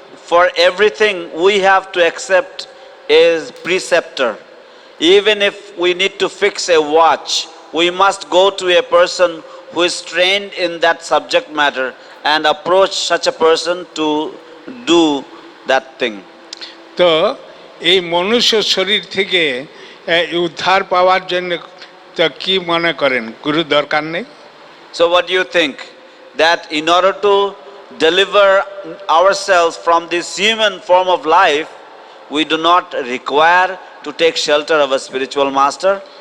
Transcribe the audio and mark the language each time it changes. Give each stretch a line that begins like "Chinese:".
English: For everything we have to accept a preceptor. Even if we need to fix a watch, we must go to a person who is trained in that subject matter and approach such a person to do that thing.
Bangla: তো এই মনুষ্য শরীর থেকে উদ্ধার পাওয়ার জন্য তো কি মনে করেন গুরু দরকার নেই?
English: So what do you think? That in order to deliver ourselves from this human form of life, we do not require to take shelter of a spiritual master?